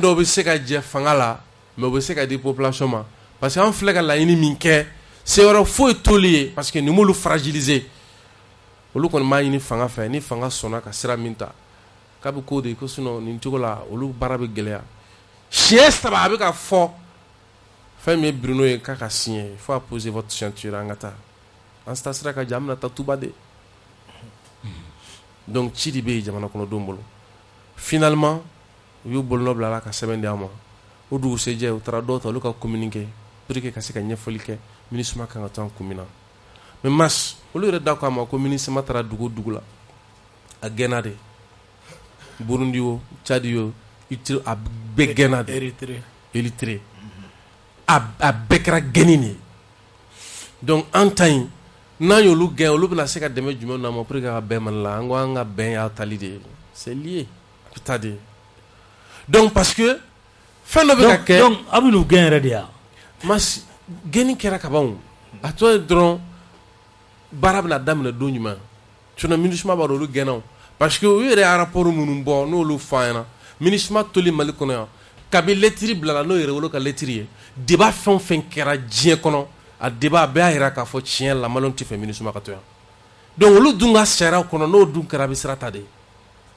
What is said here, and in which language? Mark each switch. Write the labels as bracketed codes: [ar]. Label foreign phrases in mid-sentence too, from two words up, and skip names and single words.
[bm] dɔ bɛ se ka jɛ fanga la mais o bɛ se ka di population ma [fr] parce que [bm] an filɛ ka laɲini min kɛ se yɔrɔ foyi t'olu ye [fr] parce que [bm] nin m'olu fragiliser olu kɔni m'a ɲini fanga fɛ ni fanga sɔnna ka sira min ta k'a bɛ k'o de ko sinon nin cogo la olu baara bɛ gɛlɛya siɲɛ 3 a bɛ ka fɔ fɛn min ye Bruno ye k'a ka signer [fr] il faut apposer votre ceinture [bm] an ka taa an ta sira ka jan an bɛna taa tuba de donc ci de bɛ yen jamana kɔnɔdenw bolo finalement u y'u bolonɔ bila a la ka sɛbɛn di an ma o dugusɛjɛ u taara dɔw ta olu ka [fr] communiqué pour [bm] que ka se ka ɲɛfɔli kɛ MINUSMA kan ka to an kun min na mais mars olu yɛrɛ da k'a ma ko MINUSMA taara dugu o dugu la a gɛnna de Burundi o Tchadi o a bɛɛ gɛnna de Eritré a bɛɛ kɛra gɛnni de ye donc an ta in n'an y'olu gɛn olu bɛna se ka dɛmɛ jumɛn na ma [fr] pour que [bm] ka bɛn Mali la an ko an ka bɛn y'a tali de ye [fr] c'est lié [bm] a bɛ taa de [fr] donc parce que [bm] fɛn dɔ bɛ ka kɛ donc a bɛ n'u gɛn yɛrɛ de ya mas gɛnni kɛra ka ban a tɔ ye dɔrɔn baara bɛna daminɛ don jumɛn sinon MINUSMA b'a dɔn olu gɛnna [fr] parce que [bm] u yɛrɛ ye rapport minnu bɔ n'olu fɔ an ɲɛna MINUSMA toli Mali kɔnɔ yan kabi lɛtiri bilala n'o yɛrɛ wolo ka lɛtiri ye débat fɛn o fɛn kɛra diɲɛ kɔnɔ a débat a bɛɛ y'a jira k'a fɔ tiɲɛ la maliyɛnw tɛ fɛ MINUSMA ka to yan donc olu dun ka sariyaw kɔnɔ n'o dun kɛra a bɛ sira ta de